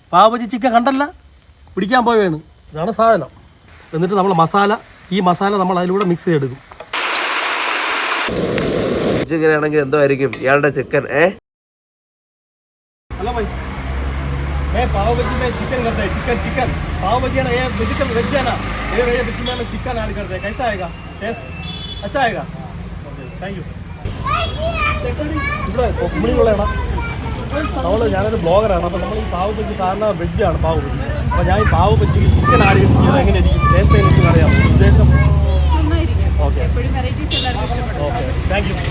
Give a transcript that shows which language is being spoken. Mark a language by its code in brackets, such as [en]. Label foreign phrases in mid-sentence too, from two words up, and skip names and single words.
[ml] പാവ് ബജി ചിക്കൻ കണ്ടല്ല പിടിക്കാൻ പോവുകയാണ്. ഇതാണ് സാധനം. എന്നിട്ട് നമ്മൾ ഈ മസാല നമ്മൾ അതിലൂടെ മിക്സ് ചെയ്തെടുക്കും. ഇങ്ങനെയാണെങ്കിൽ എന്തോ ആയിരിക്കും ഇയാളുടെ ചിക്കൻ? [hi] हेलो भाई, मैं पाव भाजी में चिकन करता है. चिकन पाव भाजी है ना, ये [en] vegetable veg [hi] है ना, ये बीच में चिकन ऐड करते हैं. कैसा आएगा टेस्ट? अच्छा आएगा. [en] thank you. [ml] ഇവിടെ കുമ്പളിയുള്ള ഞാനൊരു ബ്ലോഗറാണ്. അപ്പോൾ നമ്മൾ ഈ പാവ് ബജി സാധാരണ വെജാണ് പാവ് ബജി. അപ്പോൾ ഞാൻ ഈ പാവ് ബജി [en] chicken add [ml] ചെയ്ത് എങ്ങനെയായിരിക്കും ടേസ്റ്റ് എനിക്ക് അറിയാം. ഉദ്ദേശം [en] okay okay thank you.